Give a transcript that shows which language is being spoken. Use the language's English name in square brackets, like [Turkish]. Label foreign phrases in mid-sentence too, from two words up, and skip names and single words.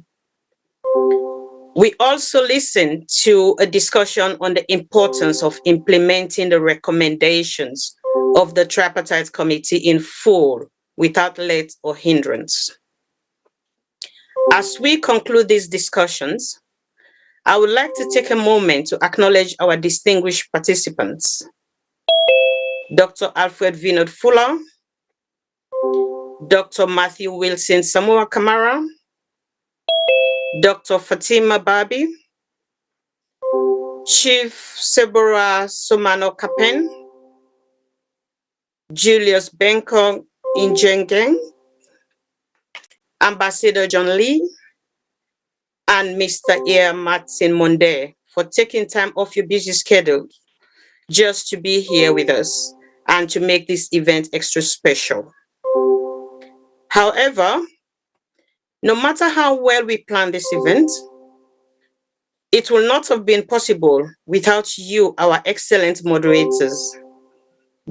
[English] We also listened to a discussion on the importance of implementing the recommendations of the Tripartite Committee in full, without let or hindrance. As we conclude these discussions, I would like to take a moment to acknowledge our distinguished participants. Dr. Alfred Vinod Fuller, Dr. Matthew Wilson Samura Kamara, Dr. Fatima Babi, Chief Sebora Somano Kapen, Julius Benko Injengeng, Ambassador John Lee, and Mr. Air Martin Monde for taking time off your busy schedule just to be here with us and to make this event extra special. However, no matter how well we plan this event, it will not have been possible without you, our excellent moderators.